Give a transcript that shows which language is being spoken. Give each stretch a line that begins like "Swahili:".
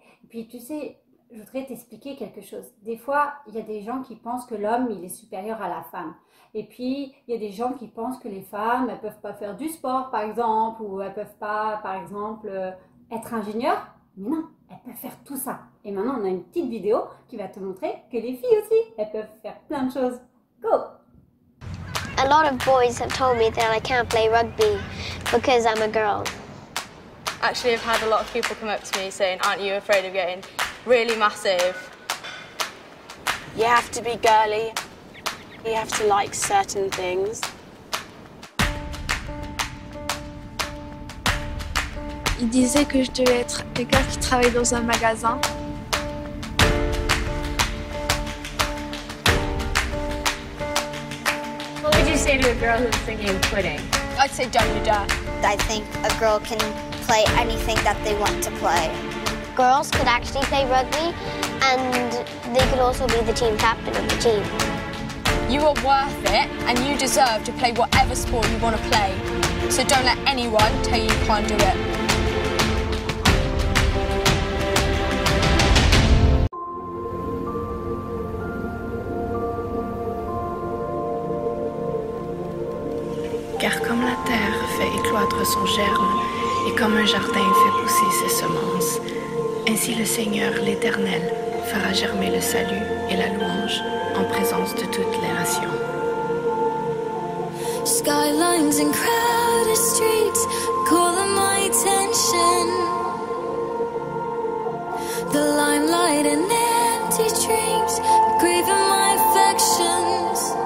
French: Et puis tu sais, je voudrais t'expliquer quelque chose. Des fois, il y a des gens qui pensent que l'homme, il est supérieur à la femme. Et puis, il y a des gens qui pensent que les femmes, elles ne peuvent pas faire du sport, par exemple, ou elles ne peuvent pas, par exemple, être ingénieures. Mais non, elles peuvent faire tout ça. Et maintenant, on a une petite vidéo qui va te montrer que les filles aussi, elles peuvent faire plein de choses.
English: Go! A lot of boys have told me that I can't play rugby because I'm a girl. Actually, I've had a lot of people come up to me saying, aren't you afraid of getting really massive? You have to be girly. You have to like certain things.
French: Il disait que je devais être quelqu'un qui travaille dans un magasin.
English: What would you say to a girl who's thinking of quitting? I'd say don't do that. I think a girl can play anything that they want to play. Girls could actually play rugby and they could also be the team captain of the team. You are worth it and you deserve to play whatever sport you want to play. So don't let anyone tell you can't do it.
French: Car comme la terre fait écloître son germe et comme un jardin fait pousser ses semences, ainsi le Seigneur l'Éternel fera germer le salut et la louange en présence de toutes les nations.
English: Skylines and crowded streets calling my attention. The limelight and empty dreams grieving my affections.